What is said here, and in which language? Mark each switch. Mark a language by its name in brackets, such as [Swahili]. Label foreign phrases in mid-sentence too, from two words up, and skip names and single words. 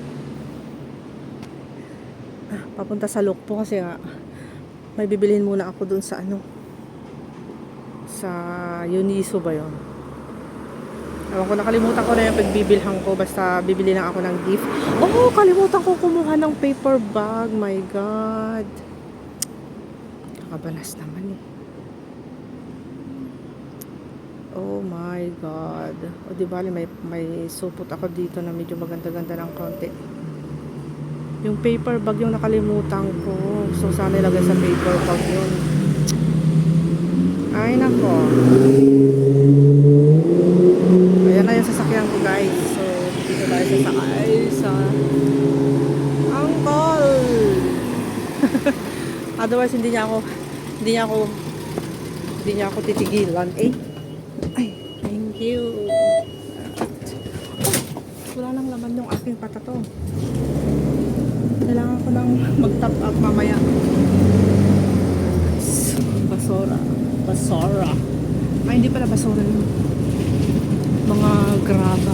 [Filipino] Papunta sa Lukpo kasi may bibilhin muna ako dun sa sa Uniso ba yun? Ewan ko, nakalimutan ko na yung pagbibilhan ko. Basta bibili lang ako ng gift. Oh, kalimutan ko kumuha ng [English] paper bag. My God. [Filipino] Kakabalas naman eh. [English] Oh my God. [Filipino] O di bali may supot ako dito na medyo maganda-ganda ng konti. Yung [English] paper bag [Filipino] yung nakalimutan ko. So sana ilagay sa [English] paper bag [Filipino] yun. Ay nako. Ayan na yung sasakyan ko guys. So dito tayo sasakay sa Uncle. Otherwise hindi niya ako titigilan eh. Ay, [English] thank you. [Filipino] Wala nang laman yung aking patato. Kailangan ko nang mag- [English] top up [Filipino] mamaya. Basura. Ay, hindi pala basura yun. Mga graba.